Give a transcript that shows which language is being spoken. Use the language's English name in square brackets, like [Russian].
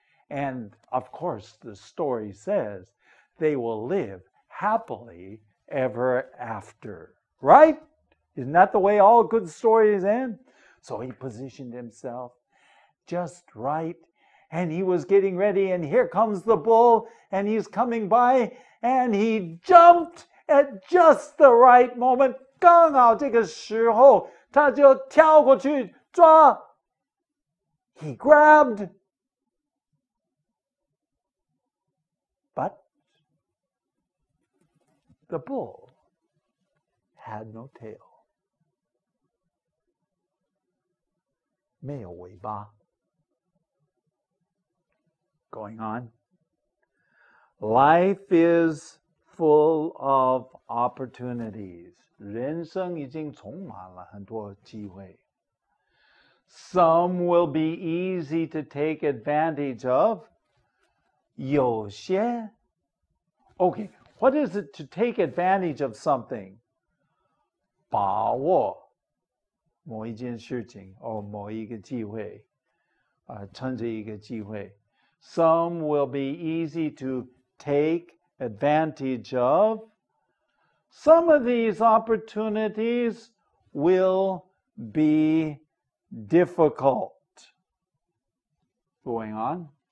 [English] And of course, the story says they will live happily ever after. Right? Isn't that the way all good stories end? So he positioned himself just right, and he was getting ready, and here comes the bull, and he's coming by, and he jumped at just the right moment. [Chinese] 刚好这个时候，他就跳过去抓。 [English] He grabbed, but the bull had no tail. [Chinese] 没有尾巴。 [English] Going on. Life is full of opportunities. [Chinese] 人生已经充满了很多机会。 [English] Some will be easy to take advantage of. [Chinese] 有些 [English] Okay, what is it to take advantage of something? [Chinese] 把握某一件事情或某一个机会，趁着一个机会。 [English] Some will be easy to take advantage of. Some of these opportunities will be difficult. Going on.